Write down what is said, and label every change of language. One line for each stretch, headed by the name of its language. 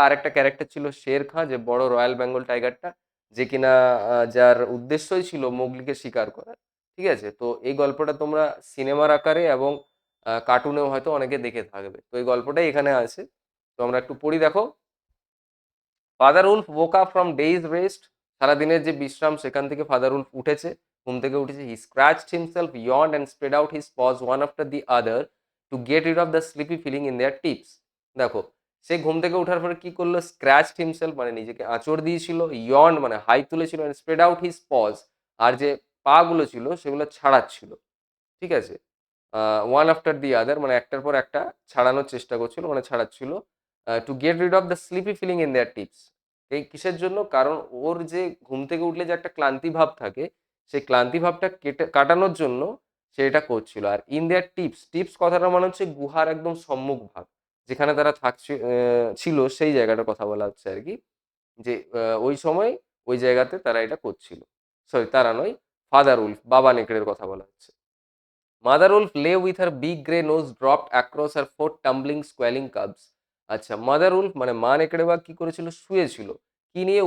Bangla: আর একটা ক্যারেক্টার ছিল শের খাঁ, যে বড় রয়্যাল বেঙ্গল টাইগারটা, যে কিনা যার উদ্দেশ্যই ছিল মোগলিকে শিকার করা, ঠিক আছে? তো এই গল্পটা তোমরা সিনেমার আকারে এবং কার্টুনেও হয়তো অনেকে দেখে থাকবে। তো এই গল্পটাই এখানে আছে। তো আমরা একটু পড়ি, দেখো। Father Wolf
English: woke up from days rest,
Bangla: সারাদিনের যে বিশ্রাম সেখান থেকে ফাদার উলফ উঠেছে, ঘুম থেকে উঠেছে।
English: He scratched himself, yawned and spread out his paws one after the other to get rid of the sleepy feeling in their tips।
Bangla: দেখো, সে ঘুম থেকে ওঠার পরে কি করলো,
English: scratched himself
Bangla: মানে নিজেকে আঁচড় দিয়েছিল, yawned মানে হাই তুলেছিল,
English: and spread out his paws
Bangla: আর যে পা গুলো ছিল সেগুলো ছাড়াচ্ছিল, ঠিক আছে?
English: one after the other
Bangla: মানে একটার পর একটা ছাড়ানোর চেষ্টা করছিল, মানে ছাড়াচ্ছিল।
English: To get rid of the sleepy feeling in their tips.
Bangla: এই কিসের জন্য? কারণ ওর যে ঘুম থেকে উঠলে যে একটা ক্লান্তি ভাব থাকে, সেই ক্লান্তি ভাবটা কাটানোর জন্য সে এটা করছিল। আর
English: in their tips,
Bangla: টিপস কথাটা মানে হচ্ছে গুহার একদম সম্মুখ ভাগ, যেখানে তারা ছিল, সেই জায়গাটার কথা বলা হচ্ছে আর কি। যে ওই সময় ওই জায়গাতে তারা এটা করছিল। সরি, তারা নয়, ফাদার উলফ বাবা নেকড়ের কথা বলা হচ্ছে।
English: Mother wolf lay with her big grey nose dropped across her four tumbling squalling cubs।
Bangla: আচ্ছা, মাদার উলফ মানে মা নেকড়ে বাঘ কি করেছিল, শুয়েছিল। কি নিয়ে?